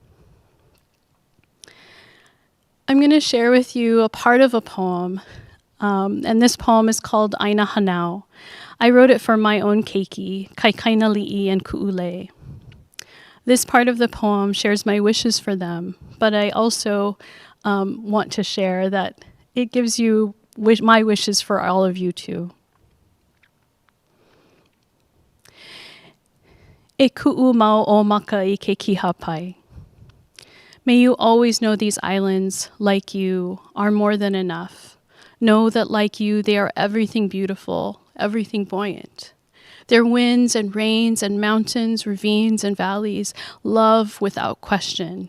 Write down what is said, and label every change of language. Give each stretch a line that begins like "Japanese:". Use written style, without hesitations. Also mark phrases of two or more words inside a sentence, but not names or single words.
English: I'm going to share with you a part of a poem And this poem is called Aina Hanau. I wrote it for my own keiki, Kaikaina Li'i and Ku'ule. This part of the poem shares my wishes for them, but I also want to share that it gives you my wishes for all of you too.
Hawaiian: E ku'u mau o maka I ke kihapai.
English: May you always know these islands, like you, are more than enough. Know that like you, they are everything beautiful, everything buoyant. Their winds and rains and mountains, ravines and valleys, love without question.